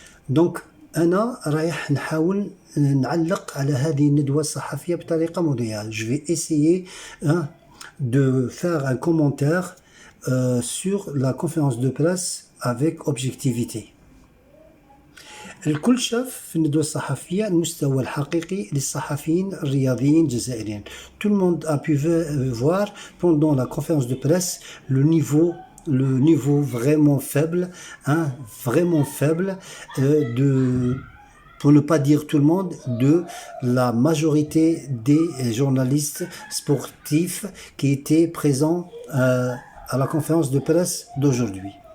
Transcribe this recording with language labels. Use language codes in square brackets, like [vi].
[ar] Donc أنا رايح نحاول نعلق على هذه الندوة الصحفية بطريقة مضيئة. [fr] Je vais essayer de faire un commentaire sur la conférence de presse avec objectivité. [ar] الكل شاف في الندوة الصحفية المستوى الحقيقي للصحفيين الرياضيين الجزائريين. [fr] Tout le monde a pu voir pendant la conférence de presse le niveau vraiment faible, pour ne pas dire tout le monde, de la majorité des journalistes sportifs qui étaient présents à la conférence de presse d'aujourd'hui.